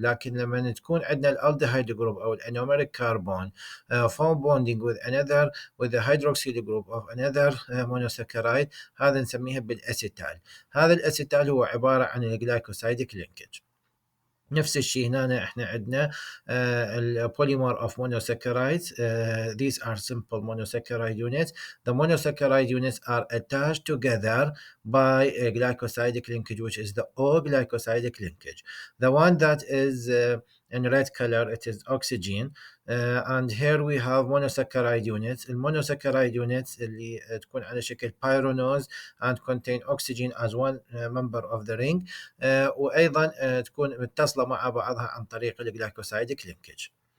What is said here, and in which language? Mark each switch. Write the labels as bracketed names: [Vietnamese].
[Arabic] لكن لما تكون عندنا الالديهايد جروب او الانوميريك كربون [English] form bonding with the hydroxyl group of another monosaccharide، [Arabic] هذا نسميها بالاسيتال. هذا الاسيتال هو عباره عن الجلايكوسايديك لينكج. نفس الشيء هنا احنا عندنا [English] polymer of monosaccharides. These are simple monosaccharide units. The monosaccharide units are attached together by a glycosidic linkage, which is the O-glycosidic linkage. The one that is in red color, it is oxygen. And here we have monosaccharide units. المونوساكرايد units [Arabic] اللي تكون على شكل [English] pyranose and contain oxygen as one member of the ring. [Arabic] وأيضا تكون متصلة مع بعضها عن طريق الجلايكوسايديك linkage.